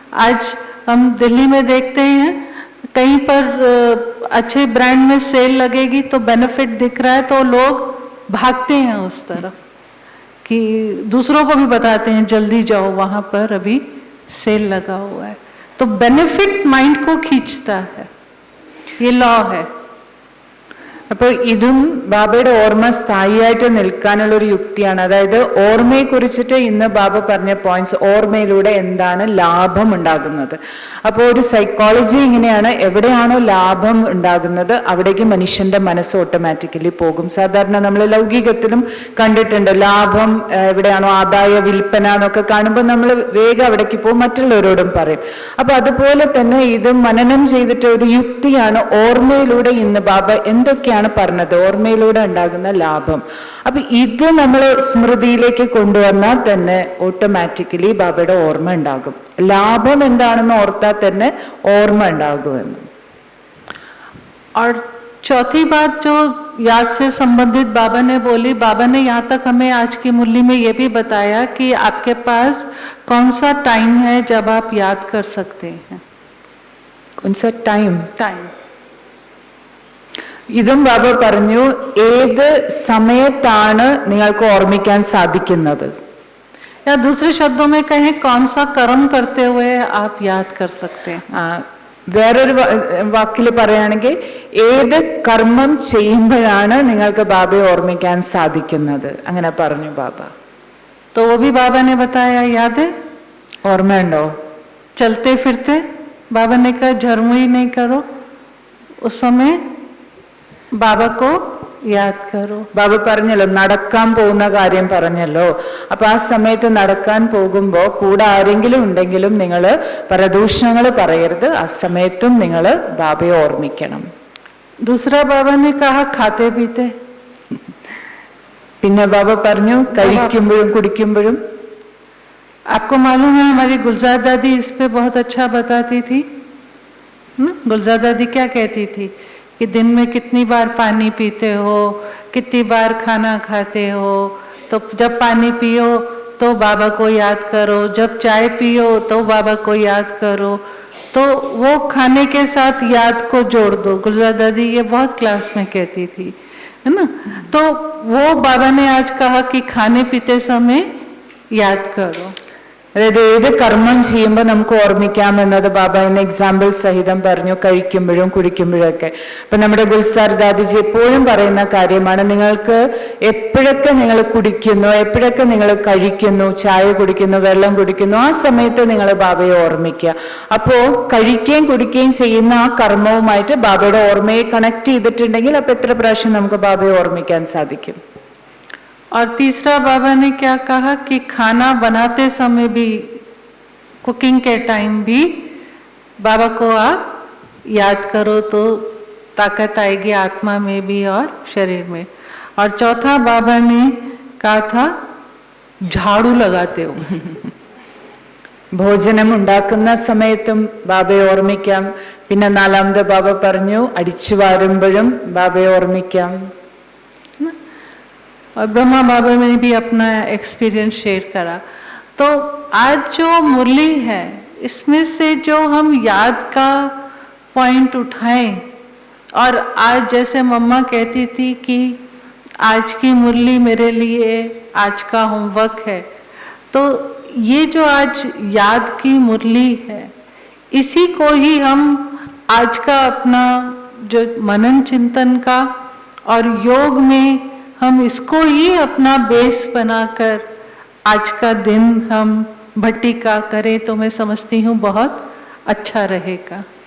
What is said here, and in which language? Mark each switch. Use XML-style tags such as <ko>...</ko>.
<hi>आज हम दिल्ली में देखते हैं कहीं पर अच्छे ब्रांड में सेल लगेगी तो बेनिफिट दिख रहा है तो लोग भागते हैं उस तरफ कि दूसरों को भी बताते हैं जल्दी जाओ वहाँ पर अभी सेल लगा हुआ है. तो बेनिफिट माइंड को खींचता है, ये लॉ है.</hi> <ml>അപ്പോൾ ഇതും ബാബയുടെ ഓർമ്മ സ്ഥായിയായിട്ട് നിൽക്കാനുള്ള ഒരു യുക്തിയാണ്. അതായത് ഓർമ്മയെ കുറിച്ചിട്ട് ഇന്ന് ബാബ പറഞ്ഞ പോയിന്റ്സ്, ഓർമ്മയിലൂടെ എന്താണ് ലാഭം ഉണ്ടാകുന്നത്. അപ്പോൾ ഒരു സൈക്കോളജി ഇങ്ങനെയാണ്, എവിടെയാണോ ലാഭം ഉണ്ടാകുന്നത് അവിടേക്ക് മനുഷ്യന്റെ മനസ്സ് ഓട്ടോമാറ്റിക്കലി പോകും. സാധാരണ നമ്മൾ ലൗകികത്തിലും കണ്ടിട്ടുണ്ട്, ലാഭം എവിടെയാണോ ആദായ വിൽപ്പന എന്നൊക്കെ കാണുമ്പോൾ നമ്മൾ വേഗം അവിടേക്ക് പോകും, മറ്റുള്ളവരോടും പറയും. അപ്പൊ അതുപോലെ തന്നെ ഇത് മനനം ചെയ്തിട്ട് ഒരു യുക്തിയാണ്. ഓർമ്മയിലൂടെ ഇന്ന് ബാബ എന്തൊക്കെയാണ് പറഞ്ഞത്, ഓർമ്മയിലൂടെ ഉണ്ടാകുന്ന ലാഭം. അപ്പൊ ഇത് നമ്മൾ സ്മൃതിയിലേക്ക് കൊണ്ടുവന്നാൽ തന്നെ ഓട്ടോമാറ്റിക്കലി ബാബയുടെ ഓർമ്മ ഉണ്ടാകും. ലാഭം എന്താണെന്ന് ഓർത്താൽ തന്നെ ഓർമ്മ ഉണ്ടാകുമെന്ന്.</ml> <hi>और चौथी बात जो याद से संबंधित बाबा ने बोली, बाबा ने यहाँ तक हमें आज की मुरली में ये भी बताया कि आपके पास कौन सा टाइम है जब आप याद कर सकते हैं। कौन सा टाइम? टाइम</hi> <ml>ഇതും ബാബ പറഞ്ഞു ഏത് സമയത്താണ് നിങ്ങൾക്ക് ഓർമ്മിക്കാൻ സാധിക്കുന്നത്.</ml> <hi>या दूसरे शब्दों में कहें कौन सा कर्म करते हुए आप याद कर सकते हैं.</hi> <ml>വേറൊരു വാക്കിൽ പറയുകയാണെങ്കിൽ ഏത് കർമ്മം ചെയ്യുമ്പോഴാണ് നിങ്ങൾക്ക് ബാബയെ ഓർമ്മിക്കാൻ സാധിക്കുന്നത്, അങ്ങനെ പറഞ്ഞു ബാബ.</ml> <hi>तो वो भी बाबा ने बताया, याद है?</hi> <ml>ഓർമ്മയുണ്ടോ?</ml> <hi>चलते फिरते बाबा ने कहा झरमुई नहीं करो, उस समय बाबा को याद करो.</hi> <ml>ബാബ പറഞ്ഞല്ലോ നടക്കാൻ പോകുന്ന കാര്യം പറഞ്ഞല്ലോ. അപ്പൊ ആ സമയത്ത് നടക്കാൻ പോകുമ്പോ കൂടെ ആരെങ്കിലും ഉണ്ടെങ്കിലും നിങ്ങൾ പരദൂഷണങ്ങൾ പറയരുത്, ആ സമയത്തും നിങ്ങൾ ബാബയെ ഓർമ്മിക്കണം.</ml> <hi>दूसरा बाबा ने कहा खाते पीते.</hi> <ml>പിന്നെ ബാബ പറഞ്ഞു കഴിക്കുമ്പോഴും കുടിക്കുമ്പോഴും.</ml> <hi>आपको मालूम है हमारी गुलजार दादी इस पे बहुत अच्छा बताती थी. गुलजार दादी क्या कहती थी कि दिन में कितनी बार पानी पीते हो, कितनी बार खाना खाते हो, तो जब पानी पियो तो बाबा को याद करो, जब चाय पियो तो बाबा को याद करो, तो वो खाने के साथ याद को जोड़ दो. गुलजार दादी ये बहुत क्लास में कहती थी, है ना. तो वो बाबा ने आज कहा कि खाने पीते समय याद करो.</hi> <ml>അതായത് ഏത് കർമ്മം ചെയ്യുമ്പോൾ നമുക്ക് ഓർമ്മിക്കാം എന്നത് ബാബ എന്ന എക്സാമ്പിൾ സഹിതം പറഞ്ഞു, കഴിക്കുമ്പോഴും കുടിക്കുമ്പോഴും ഒക്കെ. അപ്പൊ നമ്മുടെ ഗുൽസാർ ദാദിജി എപ്പോഴും പറയുന്ന കാര്യമാണ്, നിങ്ങൾക്ക് എപ്പോഴൊക്കെ നിങ്ങൾ കുടിക്കുന്നു, എപ്പോഴൊക്കെ നിങ്ങൾ കഴിക്കുന്നു, ചായ കുടിക്കുന്നു, വെള്ളം കുടിക്കുന്നു, ആ സമയത്ത് നിങ്ങൾ ബാബയെ ഓർമ്മിക്കുക. അപ്പോ കഴിക്കുകയും കുടിക്കുകയും ചെയ്യുന്ന ആ കർമ്മവുമായിട്ട് ബാബയുടെ ഓർമ്മയെ കണക്ട് ചെയ്തിട്ടുണ്ടെങ്കിൽ അപ്പൊ എത്ര പ്രാവശ്യം നമുക്ക് ബാബയെ ഓർമ്മിക്കാൻ സാധിക്കും.</ml> <hi>और तीसरा बाबा ने क्या कहा कि खाना बनाते समय भी, कुकिंग के टाइम भी बाबा को आप याद करो तो ताकत आएगी आत्मा में भी और शरीर में. और चौथा बाबा ने कहा था झाड़ू लगाते हो.</hi> <ml>ഭോജനം ഉണ്ടാക്കുന്ന സമയത്തും ബാബയെ ഓർമ്മിക്കാം. പിന്നെ നാലാമത്തെ ബാബ പറഞ്ഞു അടിച്ചു വാരുമ്പോഴും ബാബയെ ഓർമ്മിക്കാം.</ml> <hi>और ब्रह्मा बाबा ने भी अपना एक्सपीरियंस शेयर करा. तो आज जो मुरली है इसमें से जो हम याद का पॉइंट उठाएं, और आज जैसे मम्मा कहती थी कि आज की मुरली मेरे लिए आज का होमवर्क है, तो ये जो आज याद की मुरली है इसी को ही हम आज का अपना जो मनन चिंतन का और योग में हम इसको ही अपना बेस बनाकर आज का दिन हम भट्टी का करें तो मैं समझती हूँ बहुत अच्छा रहेगा.</hi>